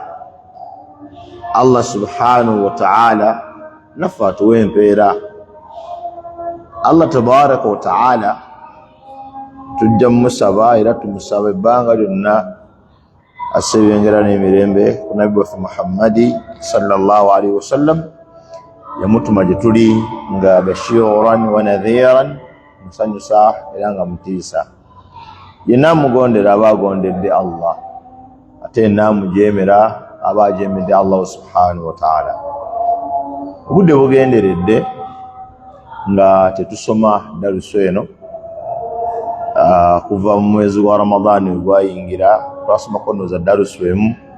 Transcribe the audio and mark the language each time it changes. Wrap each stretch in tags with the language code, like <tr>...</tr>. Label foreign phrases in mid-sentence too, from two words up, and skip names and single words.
<ar>الله سبحانه وتعالى</ar> <lg>naffe atuwa empeera.</lg> <ar>الله تبارك وتعالى</ar> <lg>tujja mumusaba era tumusaba ebbanga lyonna asebengera n'emirembe ku nabbi waffe Muhammadi</lg> <ar>صلى الله عليه وسلم</ar> <lg>yamutuma gye tuli nga</lg> <ar>بشيرا ونذيرا,</ar> <lg>musanyusa era nga mutiisa. Yenna amugondera aba agondedde Allah, ate namujeemera aba ajeemedde</lg> <ar>الله سبحانه وتعالى.</ar> <lg>Obudde bugenderedde nga tetusoma daruso eno kuva mu mwezi gwa Ramadani gwayingira twasomako nno daruso emu.</lg>